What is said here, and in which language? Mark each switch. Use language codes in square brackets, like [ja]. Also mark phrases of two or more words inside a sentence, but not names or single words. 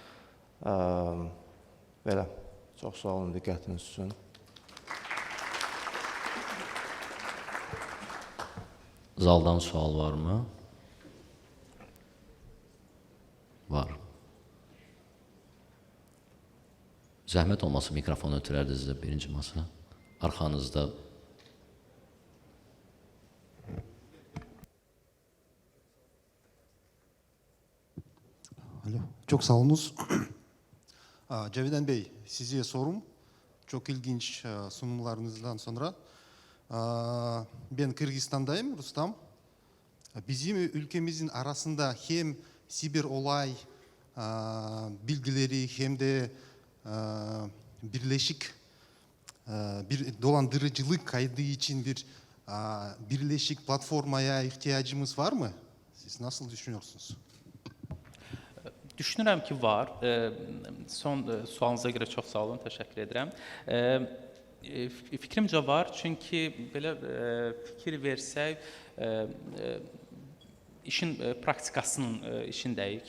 [az] Belə, çox sağ olun diqqətiniz üçün. Zaldan sual varmı? Var. Zəhmət olmasa mikrofonu ötürərdiniz də birinci masa. Arxanızda. [tr] Alo, çok sağ olunuz. Cavidan Bey, size sorum. Çok ilginç sunumlarınızdan sonra. Ben Kırgızistan'dayım, Rustam. Bizim ülkemizin arasında hem siber olay bilgileri hem de birleşik bir dolandırıcılık kaydı için bir birleşik platformaya ihtiyacımız var mı? Siz nasıl düşünüyorsunuz? [az] Düşünürəm ki, var. Son sualınıza görə çox sağ olun, təşəkkür edirəm. Fikrimcə var, çünki belə fikir versək, işin praktikasının işindəyik.